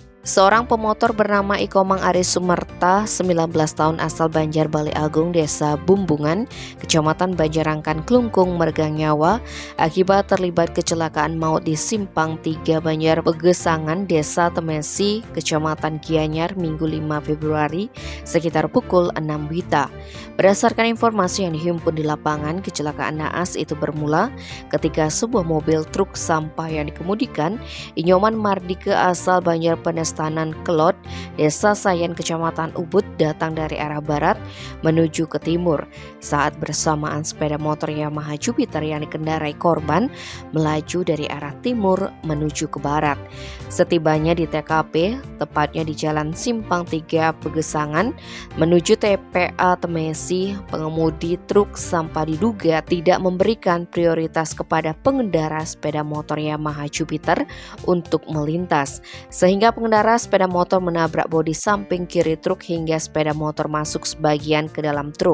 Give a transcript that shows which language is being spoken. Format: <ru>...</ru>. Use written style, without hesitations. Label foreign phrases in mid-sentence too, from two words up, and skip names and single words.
<id>Seorang pemotor bernama Ikomang Aris Sumerta, 19 tahun asal Banjar Bali Agung, Desa Bumbungan, Kecamatan Banjarangkan, Klungkung, meregang nyawa akibat terlibat kecelakaan maut di Simpang 3 Banjar Pegesangan, Desa Temesi, Kecamatan Gianyar, Minggu 5 Februari, sekitar pukul 6 WITA. Berdasarkan informasi yang dihimpun di lapangan, kecelakaan naas itu bermula ketika sebuah mobil truk sampah yang dikemudikan Inyoman Mardike asal Banjar Penestanan Kelot, Desa Sayan, Kecamatan Ubud, datang dari arah barat menuju ke timur. Saat bersamaan sepeda motor Yamaha Jupiter yang dikendarai korban melaju dari arah timur menuju ke barat. Setibanya di TKP, tepatnya di Jalan Simpang 3 Pegesangan menuju TPA Temesi, pengemudi truk sampah diduga tidak memberikan prioritas kepada pengendara sepeda motor Yamaha Jupiter untuk melintas, sehingga pengendara sepeda motor menabrak bodi samping kiri truk hingga sepeda motor masuk sebagian ke dalam truk.</id>